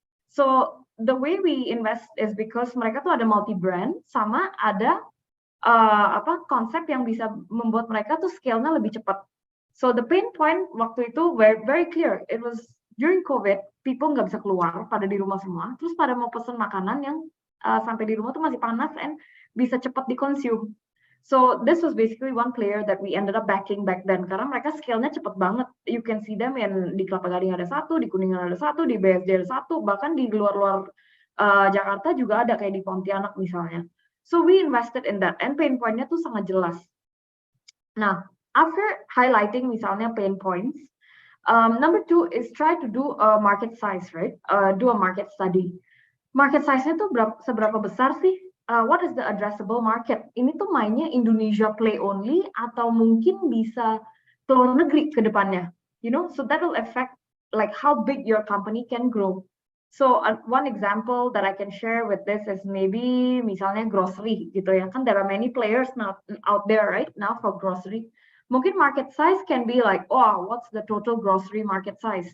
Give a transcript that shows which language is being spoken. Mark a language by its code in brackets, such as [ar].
[en] So the way we invest is because [id] mereka tuh ada multi brand sama ada konsep yang bisa membuat mereka tuh scale-nya lebih cepat. [en] So the pain point [id] waktu itu [en] very clear. It was during COVID, people [id] nggak bisa keluar, pada di rumah semua. Terus pada mau pesen makanan yang sampai di rumah tuh masih panas and bisa cepat di-consume. [en] So this was basically one player that we ended up backing back then. [id] Karena mereka scale-nya cepet banget. [en] You can see them [id] di Kelapa Gading ada satu, di Kuningan ada satu, di BSD ada satu, bahkan di luar-luar Jakarta juga ada kayak di Pontianak misalnya. [en] So we invested in that and pain point-nya [id] tuh sangat jelas. [en] Nah, after highlighting misalnya pain points, number two is try to do a market size, right? Do a market study. Market size-nya [id] tuh seberapa besar sih? [en] What is the addressable market? [id] Ini tuh mainnya Indonesia play only atau mungkin bisa ke luar negeri ke depannya? [en] You know, so that will affect like how big your company can grow. So one example that I can share with this is maybe misalnya grocery [id] gitu ya, kan [en] there are many players now out there right now for grocery. Mungkin market size can be like, oh, what's the total grocery market size?